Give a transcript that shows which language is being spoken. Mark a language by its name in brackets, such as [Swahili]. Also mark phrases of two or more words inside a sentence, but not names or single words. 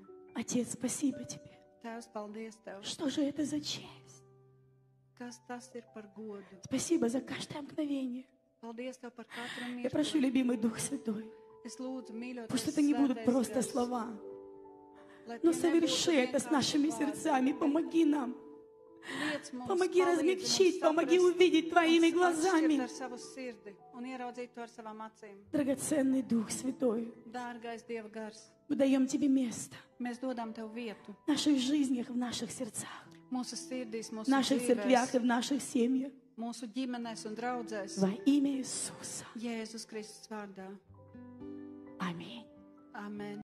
[Russian] Отец, спасибо тебе. [Latvian] Tēvs, paldies tev. [Russian] Что же это за честь? [Latvian] Kas tas ir par godu? [Russian] Спасибо за каждое мгновение. [Latvian] Paldies tev par katru [Russian] Я прошу, [Latvian] mirkli. [Russian] любимый Дух Святой, [Latvian] Es lūdzu, mīļotais [Russian] пусть это не будут [Latvian] svētais [Russian] просто [Latvian] gars, [Russian] слова, [Latvian] lai [Russian] но [Latvian] tie [Russian] соверши [Latvian] nebūtu [Russian] это с [Latvian] vienkārši [Russian] нашими [Latvian] vārdi. [Russian] сердцами. Помоги нам. [Latvian] Liec mums, [Russian] Помоги [Latvian] palīdzi [Russian] размягчить, [Latvian] mums [Russian] помоги [Latvian] saprast [Russian] увидеть Твоими [Latvian] un [Russian] глазами. [Latvian] atšķirt ar savu sirdi un ieraudzīt to ar savām acīm. [Russian] Драгоценный Дух Святой, [Latvian] Dārgais Dieva gars, [Russian] мы даем Тебе место [Latvian] mēs dodam tev vietu [Russian] в наших жизнях, в наших сердцах, [Latvian] mūsu sirdīs, [Russian] в [Latvian] mūsu [Russian] наших церквях и [Latvian] dzīvēs, [Russian] в наших семьях. [Latvian] mūsu ģimenēs un draudzēs. [Russian] Во имя Иисуса. [Latvian] Jēzus Kristus vārdā. [Russian] Аминь. [Latvian] Amen.